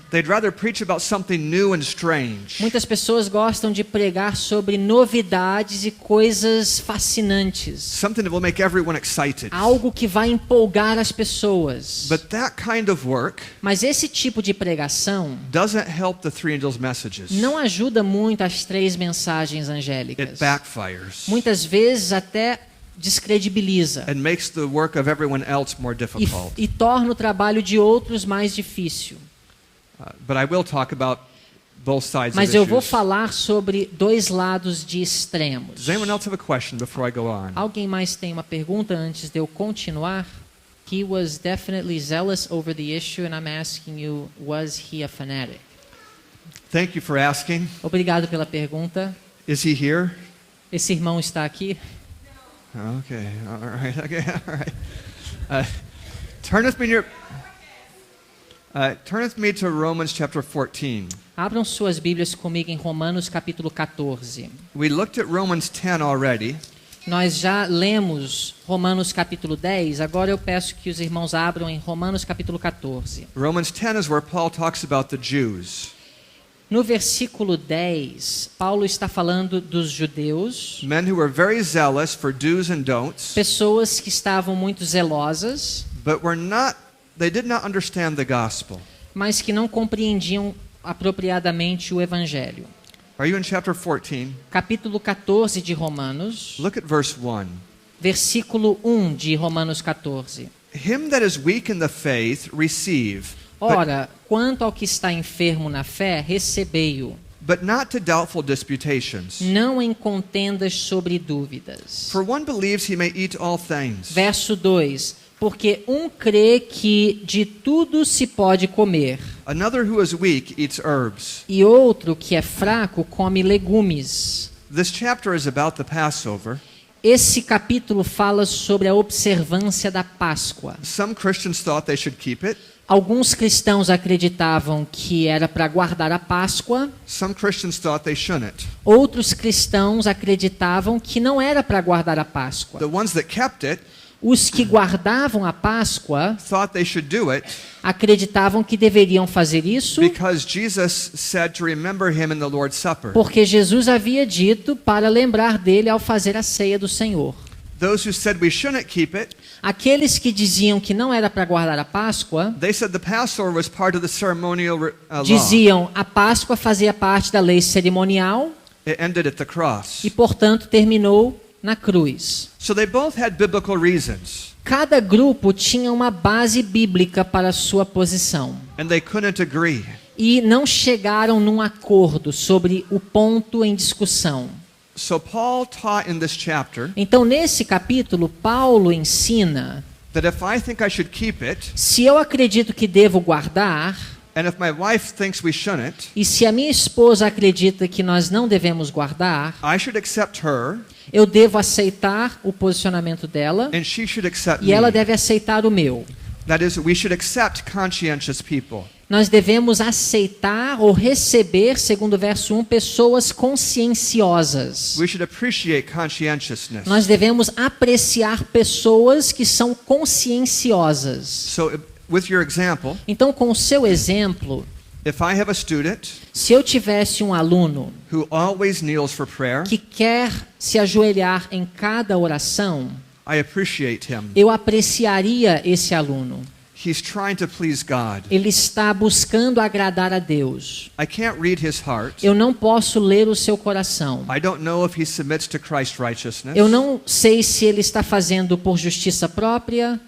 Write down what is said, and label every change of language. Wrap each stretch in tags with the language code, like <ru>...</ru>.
<en>They'd rather preach about something new and strange</en> <pt>Muitas pessoas gostam de pregar sobre novidades e coisas fascinantes.</pt> <en>something that will make everyone excited.</en> <pt>Algo que vai empolgar as pessoas.</pt> <en>But that kind of work</en> <pt>Mas esse tipo de pregação</pt> <en>doesn't help the three angels' messages.</en> <pt>não ajuda muito as 3 mensagens</pt> <en>It</en> <pt>angélicas.</pt> <en>backfires</en> <pt>Muitas vezes até descredibiliza</pt> <en>and makes the work of everyone else more difficult.</en> <pt>e torna o trabalho de outros mais difícil.</pt> <en>But I will talk about both sides</en> <pt>Mas</pt> <en>of</en> <pt>eu vou</pt> <en>issues.</en> <pt>falar sobre 2 lados de extremos.</pt> <en>Does anyone else have a question before I go on?</en> <pt>Alguém mais tem uma pergunta antes de eu continuar?</pt> <en>He was definitely zealous over the issue and I'm asking you, was he a fanatic? Thank you for asking.</en> <pt>Obrigado pela pergunta.</pt> <en>Is he here?</en> <pt>Esse irmão está aqui?</pt> <en>Okay, all right, okay, all right. Turn with me to Romans chapter 14.</en> <pt>Abram suas Bíblias comigo em Romanos capítulo 14.</pt> <en>We looked at Romans 10 already,</en> <pt>Nós já lemos Romanos capítulo 10, agora eu peço que os irmãos abram em Romanos capítulo 14.</pt> <en>Romans 10 is where Paul talks about the Jews,</en> <pt>No versículo 10, Paulo está falando dos judeus,</pt> <en>men who were very zealous for do's and don'ts,</en> <pt>pessoas que estavam muito zelosas,</pt> <en>but they did not understand the gospel.</en> <pt>mas que não compreendiam apropriadamente o evangelho.</pt> <en>Are you in chapter 14?</en> <pt>Capítulo 14 de Romanos,</pt> <en>Look at verse 1.</en> <pt>versículo 1 de Romanos 14.</pt> <en>Him that is weak in the faith, receive,</en> <pt>Ora, quanto ao que está enfermo na fé, recebei-o,</pt> <en>but not to doubtful disputations.</en> <pt>não em contendas sobre dúvidas.</pt> <en>For one believes he may eat all things,</en> <pt>Verso 2. Porque um crê que de tudo se pode comer,</pt> <en>another who is weak eats herbs.</en> <pt>e outro que é fraco come legumes.</pt> <en>This chapter is about the Passover.</en> <pt>Esse capítulo fala sobre a observância da Páscoa.</pt> <en>Some Christians thought they should keep it.</en> <pt>Alguns cristãos acreditavam que era para guardar a Páscoa,</pt> <en>Some Christians thought they shouldn't.</en> <pt>outros cristãos acreditavam que não era para guardar a Páscoa.</pt> <en>The ones that kept it</en> <pt>Os que guardavam a Páscoa</pt> <en>thought they should do it</en> <pt>acreditavam que deveriam fazer isso</pt> <en>because Jesus said to remember him in the Lord's Supper.</en> <pt>porque Jesus havia dito para lembrar dele ao fazer a ceia do Senhor.</pt> <en>Those who said we shouldn't keep it,</en> <pt>Aqueles que diziam que não era para guardar a Páscoa,</pt> <en>they said the Passover was part of the ceremonial law.</en> <pt>diziam a Páscoa fazia parte da lei cerimonial</pt> <en>It ended at the cross.</en> <pt>e, portanto, terminou na cruz.</pt> <en>So they both had biblical reasons,</en> <pt>Cada grupo tinha uma base bíblica para sua posição</pt> <en>and they couldn't agree.</en> <pt>e não chegaram num acordo sobre o ponto em discussão.</pt> <en>So Paul taught in this chapter</en> <pt>Então, nesse capítulo, Paulo ensina:</pt> <en>that if I think I should keep it,</en> <pt>se eu acredito que devo guardar,</pt> <en>and if my wife thinks we shouldn't,</en> <pt>e se a minha esposa acredita que nós não devemos guardar,</pt> <en>I should accept her,</en> <pt>eu devo aceitar o posicionamento dela</pt> <en>and she should accept</en> <pt>e ela</pt> <en>me.</en> <pt>deve aceitar o meu.</pt> <en>That is, we should accept conscientious people.</en> <pt>Nós devemos aceitar ou receber, segundo o verso 1, pessoas conscienciosas.</pt> <en>We should appreciate conscientiousness.</en> <pt>Nós devemos apreciar pessoas que são conscienciosas.</pt> <en>So, with your example,</en> <pt>Então, com o seu exemplo,</pt> <en>if I have a student</en> <pt>se eu tivesse um aluno</pt> <en>who always kneels for prayer,</en> <pt>que quer se ajoelhar em cada oração,</pt> <en>I appreciate him.</en> <pt>eu apreciaria esse aluno.</pt> <en>he's trying to please God.</en> <pt>Ele está buscando agradar a Deus.</pt> <en>I can't read his heart.</en> <pt>Eu não posso ler o seu coração.</pt> <en>I don't know if he submits to Christ's righteousness.</en> <pt>Eu não sei se ele está fazendo por justiça própria</pt>